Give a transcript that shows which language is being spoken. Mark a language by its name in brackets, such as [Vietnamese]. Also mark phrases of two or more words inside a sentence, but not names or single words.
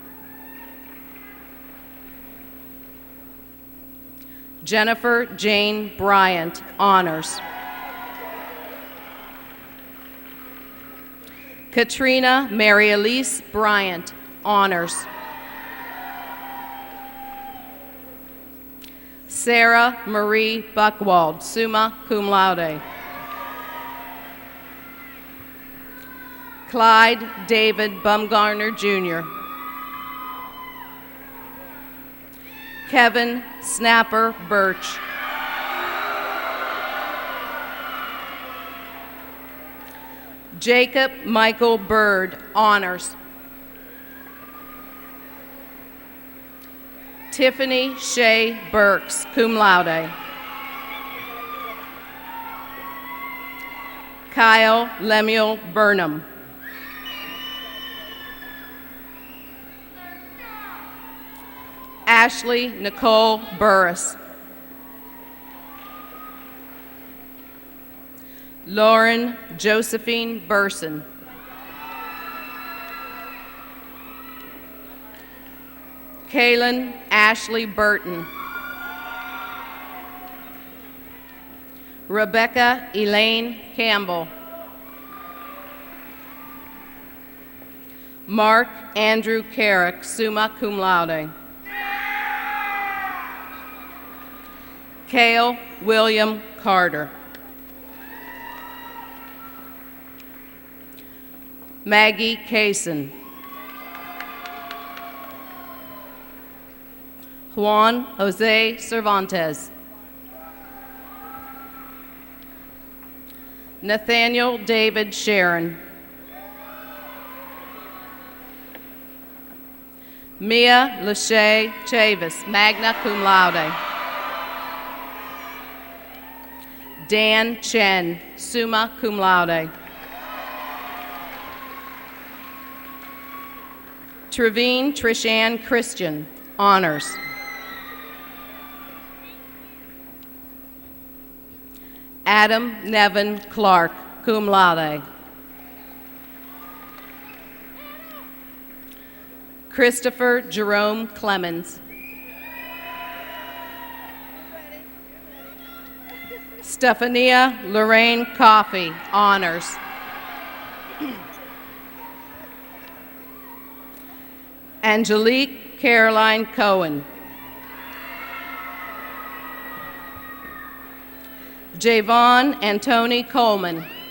[English] Jennifer Jane Bryant, honors. Katrina Mary Elise Bryant, honors. Sarah Marie Buckwald, [Latin] summa cum laude. [English] Clyde David Bumgarner, Jr. Kevin Snapper Birch. Jacob Michael Bird, honors. Tiffany Shea Burks, [Latin] cum laude. [English] Kyle Lemuel Burnham. Ashley Nicole Burris. Lauren Josephine Burson. Kaylin Ashley Burton. Rebecca Elaine Campbell. Mark Andrew Carrick, [Latin] summa cum laude. [English] Cale William Carter. Maggie Kaysen. Juan Jose Cervantes. Nathaniel David Sharon. Mia Lachey Chavis, [Latin] magna cum laude. [English] Dan Chen, [Latin] summa cum laude. [English] Trevine Trishan Christian, honors. Adam Nevin Clark, [Latin] cum laude. [English] Christopher Jerome Clemens. Stephania Lorraine Coffey, honors. Angelique Caroline Cohen. Javon Antony Coleman.